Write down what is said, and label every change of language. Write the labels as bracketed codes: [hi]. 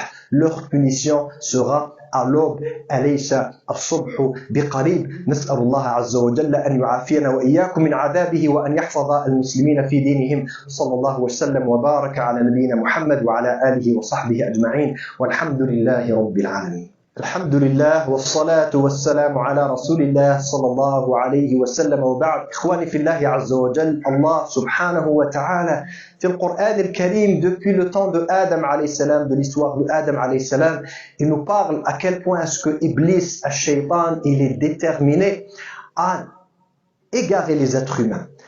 [fr] Leur punition sera à l'aube. [ar] أليس الصبح بقريب. نسأل الله عز وجل أن يعافينا وإياكم من عذابه وأن يحفظ المسلمين في دينهم. صلى الله وسلم وبارك على نبينا محمد وعلى آله وصحبه أجمعين والحمد لله رب العالمين. الحمد لله والصلاة والسلام على رسول الله صلى الله عليه وسلم وبعد. إخواني في الله عز وجل, [fr] Allah subhanahu wa ta'ala, [ar] في القرآن الكريم, [fr] depuis le temps de Adam alayhi salam, de l'histoire de Adam alayhi salam, il nous parle à quel point est-ce que Iblis, al-Shaytan, il est déterminé à égarer les êtres humains.